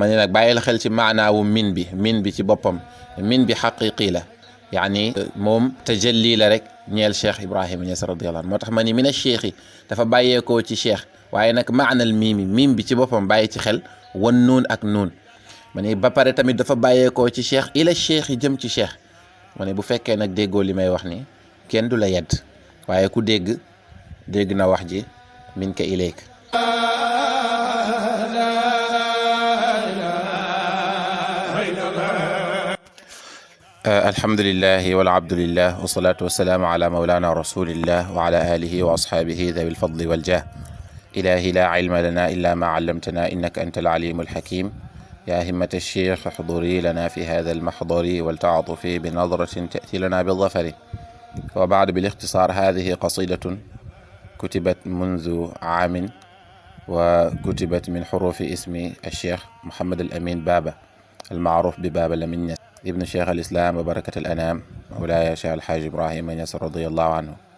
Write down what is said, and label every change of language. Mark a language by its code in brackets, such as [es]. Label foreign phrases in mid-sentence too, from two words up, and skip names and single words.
[wo] ni nag bàyyil xel ci maanaawu min bi ci boppam min bi xaqiqi la yaani moom tajalli la rek ñeel cheikh Ibrahima Niass [ar] رضي الله عنه [wo] moo tax ma ni [ar] من الشيخ [wo] dafa bàyyeekoo ci cheikh waaye nag maanal miim bi ci boppam bàyyi ci xel wan nuun ak nuun ma ni ba pare tamit dafa bàyyeekoo ci cheikh ila cheikh yi jëm ci cheikh ma ne bu fekkee nag déggoo li may wax ni kenn du la yedd waaye ku dégg na wax ji [ar] منك إليك الحمد لله والعبد لله والصلاة والسلام على مولانا رسول الله وعلى آله وأصحابه ذوي الفضل والجاه إلهي لا علم لنا إلا ما علمتنا إنك أنت العليم الحكيم يا همة الشيخ احضري لنا في هذا المحضر ولتعطفي بنظرة تأتي لنا بالظفر. وبعد بالاختصار هذه قصيدة كتبت منذ عام وكتبت من حروف اسم الشيخ محمد الأمين بابا المعروف ببابا لمن نياس ابن شيخ الإسلام وبركة الأنام مولاي شيخ الحاج إبراهيم نياس رضي الله عنه.